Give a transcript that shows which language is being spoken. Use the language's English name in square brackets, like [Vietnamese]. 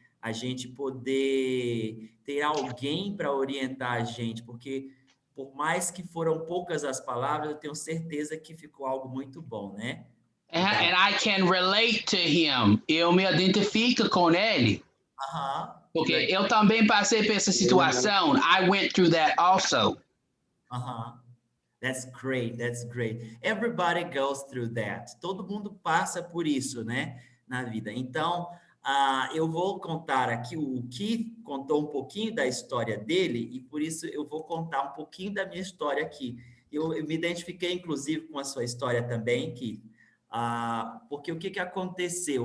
[Portuguese] A gente poder ter alguém para orientar a gente, porque por mais que foram poucas as palavras, eu tenho certeza que ficou algo muito bom, né? [English] And I can relate to him. [Portuguese] Eu me identifico com ele. Porque eu também passei por essa situação. [English] I went through that also. That's great, that's great. Everybody goes through that. [Portuguese] Todo mundo passa por isso, né, na vida. Então, eu vou contar aqui, o Keith contou um pouquinho da história dele, e por isso eu vou contar um pouquinho da minha história aqui. Eu me identifiquei, inclusive, com a sua história também, Keith, porque o que aconteceu?